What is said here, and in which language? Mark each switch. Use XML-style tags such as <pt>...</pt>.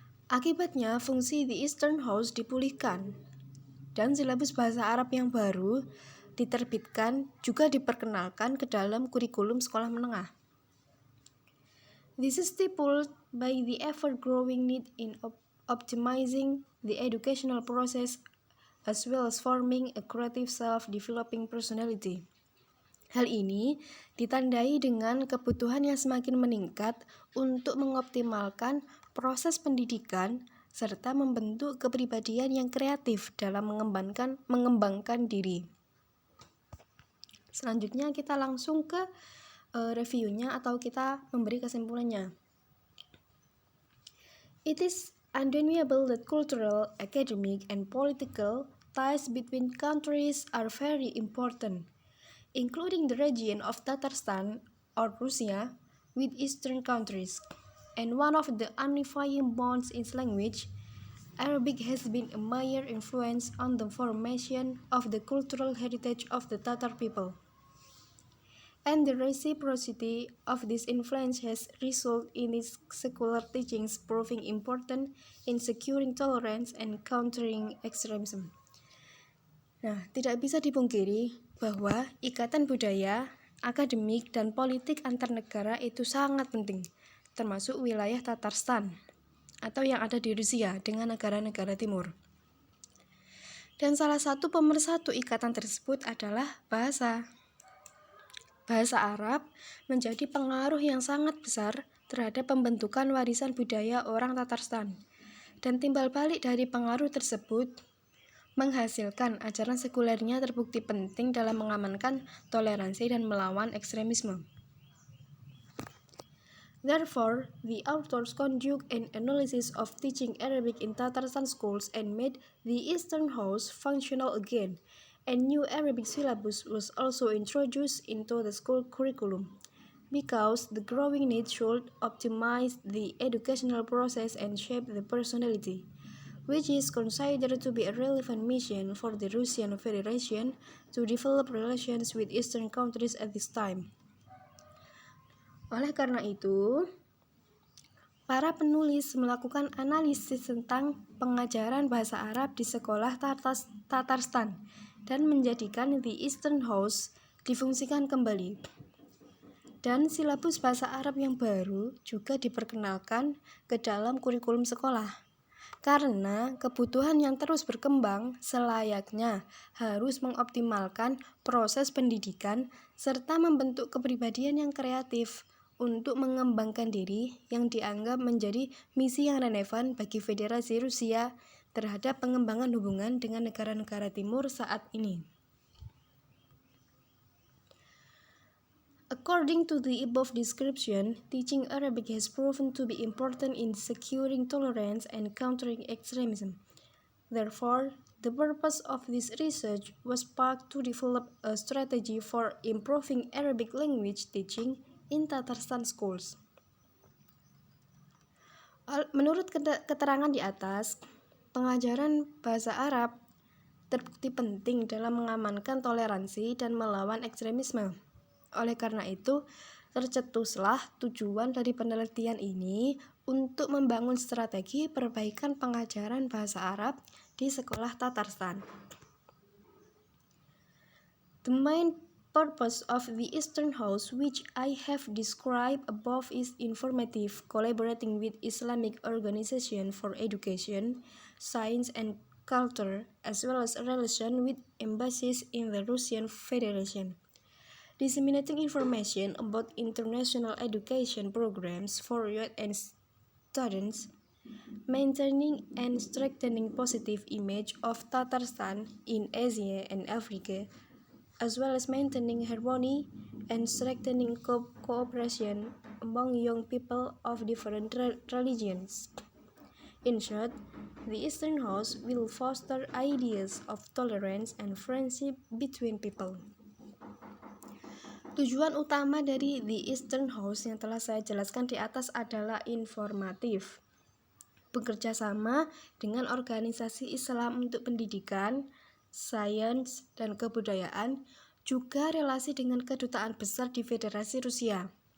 <id>Akibatnya, fungsi The Eastern House dipulihkan, dan silabus bahasa Arab yang baru diterbitkan juga diperkenalkan ke dalam kurikulum sekolah menengah.</id> <en>This is stimulated by the ever-growing need in optimizing the educational process as well as forming a creative self-developing personality.</en> <id>Hal ini ditandai dengan kebutuhan yang semakin meningkat untuk mengoptimalkan proses pendidikan serta membentuk kepribadian yang kreatif dalam mengembangkan diri. Selanjutnya kita langsung ke reviewnya atau kita memberi kesimpulannya.</id> <en>It is undeniable that cultural, academic, and political ties between countries are very important, including the region of Tatarstan or Russia with eastern countries. And one of the unifying bonds is language. Arabic has been a major influence on the formation of the cultural heritage of the Tatar people. And the reciprocity of this influence has resulted in its secular teachings proving important in securing tolerance and countering extremism.</en> <id>Nah, tidak bisa dipungkiri bahwa ikatan budaya, akademik, dan politik antar negara itu sangat penting, termasuk wilayah Tatarstan atau yang ada di Rusia dengan negara-negara timur. Dan salah satu pemersatu ikatan tersebut adalah bahasa. Bahasa Arab menjadi pengaruh yang sangat besar terhadap pembentukan warisan budaya orang Tatarstan. Dan timbal balik dari pengaruh tersebut menghasilkan ajaran sekulernya terbukti penting dalam mengamankan toleransi dan melawan ekstremisme.</id> <en>Therefore, the authors conduct an analysis of teaching Arabic in Tatarstan schools and made the Eastern House functional again. A new Arabic syllabus was also introduced into the school curriculum, because the growing need should optimize the educational process and shape the personality, which is considered to be a relevant mission for the Russian Federation to develop relations with Eastern countries at this time.</en> <id>Oleh karena itu, para penulis melakukan analisis tentang pengajaran bahasa Arab di sekolah Tatarstan dan menjadikan The Eastern House difungsikan kembali. Dan silabus bahasa Arab yang baru juga diperkenalkan ke dalam kurikulum sekolah. Karena kebutuhan yang terus berkembang selayaknya harus mengoptimalkan proses pendidikan serta membentuk kepribadian yang kreatif untuk mengembangkan diri yang dianggap menjadi misi yang relevan bagi Federasi Rusia terhadap pengembangan hubungan dengan negara-negara timur saat ini.</id> <en>According to the above description, teaching Arabic has proven to be important in securing tolerance and countering extremism. Therefore, the purpose of this research was sparked to develop a strategy for improving Arabic language teaching in Tatarstan schools.</en> <id>Menurut keterangan di atas, pengajaran bahasa Arab terbukti penting dalam mengamankan toleransi dan melawan ekstremisme. Oleh karena itu, tercetuslah tujuan dari penelitian ini untuk membangun strategi perbaikan pengajaran bahasa Arab di sekolah Tatarstan.</id> <en>The main purpose of the Eastern House, which I have described above, is informative, collaborating with Islamic Organization for Education, Science and Culture, as well as relation with embassies in the Russian Federation. Disseminating information about international education programs for youth and students, maintaining and strengthening positive image of Tatarstan in Asia and Africa, as well as maintaining harmony and strengthening cooperation among young people of different religions. In short, the Eastern House will foster ideas of tolerance and friendship between people.</en> <id>Tujuan utama dari The Eastern House yang telah saya jelaskan di atas adalah informatif, bekerja sama dengan organisasi Islam untuk pendidikan, sains, dan kebudayaan, juga relasi dengan kedutaan besar di Federasi Rusia.</id>